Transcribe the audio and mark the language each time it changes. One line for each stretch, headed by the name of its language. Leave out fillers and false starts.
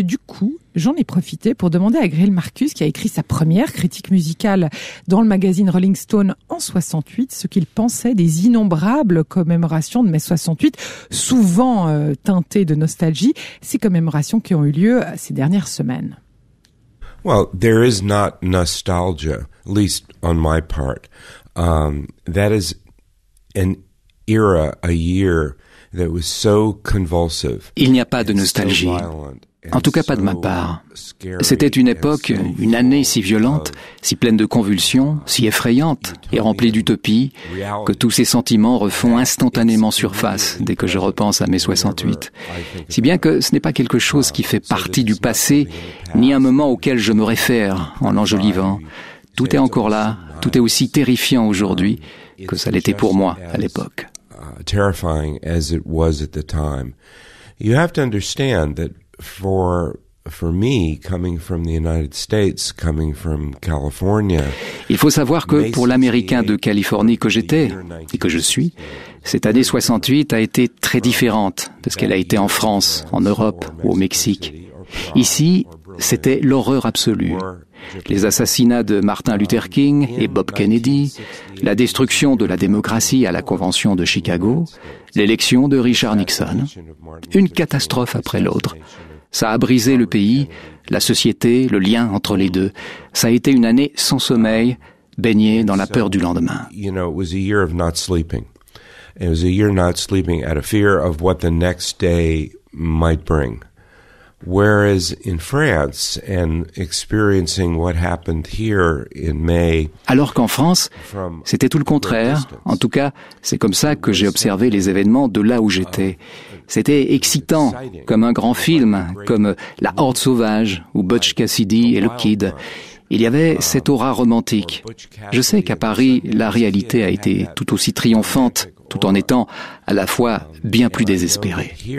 French: Du coup, j'en ai profité pour demander à Greil Marcus, qui a écrit sa première critique musicale dans le magazine Rolling Stone en 68, ce qu'il pensait des innombrables commémorations de mai 68, souvent teintées de nostalgie, ces commémorations qui ont eu lieu ces dernières semaines.
English: Well, there is not nostalgia, at least on my part. That is an era, a year that was so convulsive.
French: Il n'y a pas de nostalgie. En tout cas pas de ma part. C'était une époque, une année si violente, si pleine de convulsions, si effrayante et remplie d'utopie, que tous ces sentiments refont instantanément surface dès que je repense à mai 68. Si bien que ce n'est pas quelque chose qui fait partie du passé, ni un moment auquel je me réfère en l'enjolivant. Tout est encore là, tout est aussi terrifiant aujourd'hui que ça l'était pour moi à l'époque.
English: Terrifying as it was at the time. You have to understand that for me, coming from the United States, coming from California.
French: Il faut savoir que pour l'Américain de Californie que j'étais et que je suis, cette année 68 a été très différente de ce qu'elle a été en France, en Europe ou au Mexique. Ici, c'était l'horreur absolue. Les assassinats de Martin Luther King et Bob Kennedy, la destruction de la démocratie à la Convention de Chicago, l'élection de Richard Nixon. Une catastrophe après l'autre. Ça a brisé le pays, la société, le lien entre les deux. Ça a été une année sans sommeil, baignée dans la peur du lendemain.
English: You know, it was a year of not sleeping. It was a year not sleeping out of fear of what the next day might bring. Whereas in France and experiencing what happened here in May.
French: Alors qu'en France, c'était tout le contraire. En tout cas, c'est comme ça que j'ai observé les événements de là où j'étais. C'était excitant, comme un grand film, comme La Horde sauvage ou Butch Cassidy et le Kid. Il y avait cette aura romantique. Je sais qu'à Paris, la réalité a été tout aussi triomphante, tout en étant à la fois bien plus désespérée.